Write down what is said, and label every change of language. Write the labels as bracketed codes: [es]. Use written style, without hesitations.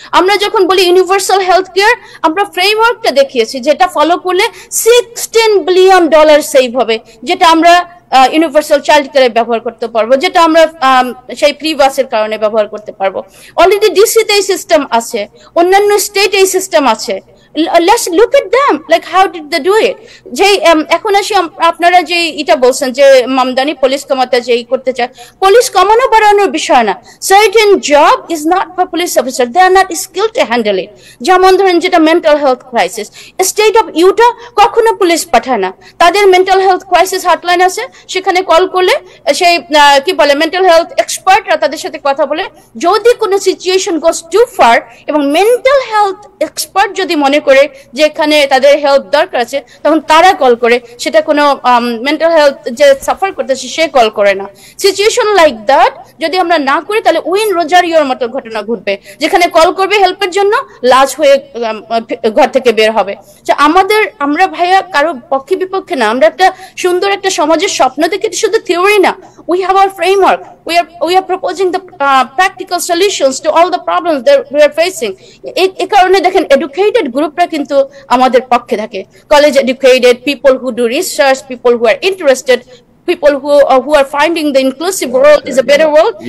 [bn] আমরা যখন বলি ইউনিভার্সাল হেলথ কেয়ার, আমরা ফ্রেমওয়ার্কটা দেখিয়েছি যেটা ফলো করলে $16 বিলিয়ন সেভ হবে, যেটা আমরা ইউনিভার্সাল চাইল্ড কেয়ারে ব্যবহার করতে পারবো, যেটা আমরা সেই ফ্রি বাসের কারণে ব্যবহার করতে পারবো। অলরেডি ডিসিতে এই সিস্টেম আছে, অন্যান্য স্টেট এই সিস্টেম আছে। [en] Let's look at them, like how did they do it? [bn] যে এখন আসি আপনারা যে এটা বলছেন যে মামদানি পুলিশ কমাতে যে করতে চায়, পুলিশ কমানো বাড়ানোর বিষয় না। [en] Certain job is not for police officer, they are not skilled to handle it. [bn] যেমন ধরেন যেটা mental health crisis, state of Yuta কখনো পুলিশ পাঠায় না, তাদের মেন্টাল হেলথ ক্রাইসিস হটলাইন আছে, সেখানে কল করলে সেই কি বলে মেন্টাল হেলথ এক্সপার্টরা তাদের সাথে কথা বলে, যদি কোনো সিচুয়েশন [en] goes too far [bn] এবং মেন্টাল হেলথ এক্সপার্ট যদি মনে করে যে এখানে তাদের হেল্প দরকার আছে, তখন তারা কল করে, সেটা কোনো মেন্টাল হেলথ যে সাফার করতেছে সে কল করে না। [en] situation like that [bn] যদি আমরা না করি, তাহলে উইন রোজারিওর মতো ঘটনা ঘটবে, যেখানে কল করবে হেল্পের জন্য, লাশ হয়ে ঘর থেকে বের হবে। আমরা ভাইয়া কারো পক্ষে বিপক্ষে না, আমরা একটা সুন্দর একটা সমাজের স্বপ্ন দেখি, শুধু থিওরি না, [en] we have our framework, we are proposing the practical solutions to all the problems that we are facing. [bn] এই কারণে দেখেন এডুকেটেড গ্রুপরা কিন্তু আমাদের পক্ষে থাকে, [en] College educated people who do research, people who are interested, people who are finding the inclusive world is a better world.